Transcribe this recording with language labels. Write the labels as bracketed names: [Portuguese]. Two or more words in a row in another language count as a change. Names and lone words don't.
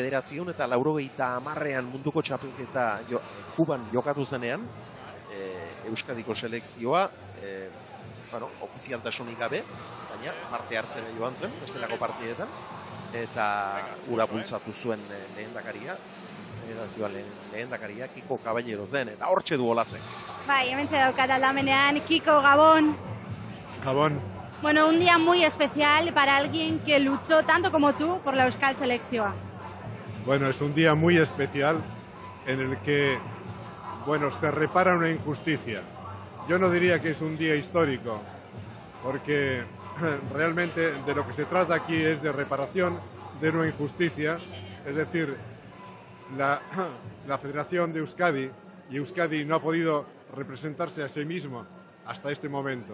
[Basque] 1990 munduko txapelketa Kuban jokatu zenean, Euskadiko selekzioa, ofizialtasunik gabe, baina parte hartzera joan zen, bestelako partidetan, eta ura bultzatu zuen lehendakaria, lehendakaria Kiko Caballero zen, eta hortxe du olatzen. Bai, hementxe daukat aldamenean, Kiko, Gabón. Gabón. [Spanish] Bueno, un día muy especial para alguien que luchó tanto como tú por la Euskal Selección. Bueno, es un día muy especial en el que, se repara una injusticia. Yo no diría que es un día histórico, porque realmente de lo que se trata aquí es de reparación de una injusticia, es decir, la Federación de Euskadi, y Euskadi no ha podido representarse a sí mismo hasta este momento.